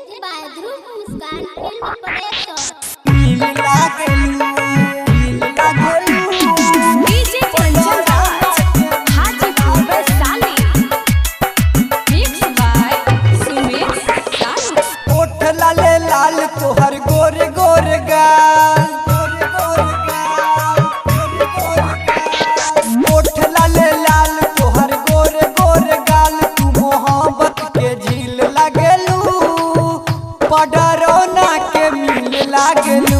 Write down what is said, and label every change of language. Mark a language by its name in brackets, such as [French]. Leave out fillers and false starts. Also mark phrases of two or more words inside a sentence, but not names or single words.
[English] by Dhruv Muskan Film Production. DJ Kanchan Raj, Hajipur Vaishali. Mixed by Sumesh Sanu. [Bhojpuri] ओठ लाले लाल तोहर गोरे गोरे गाल, ओठ लाले लाल तोहर गोरे गोरे गाल। तू मोहब्बत के झील लागेलू, पडरौना के मिल लागेलू।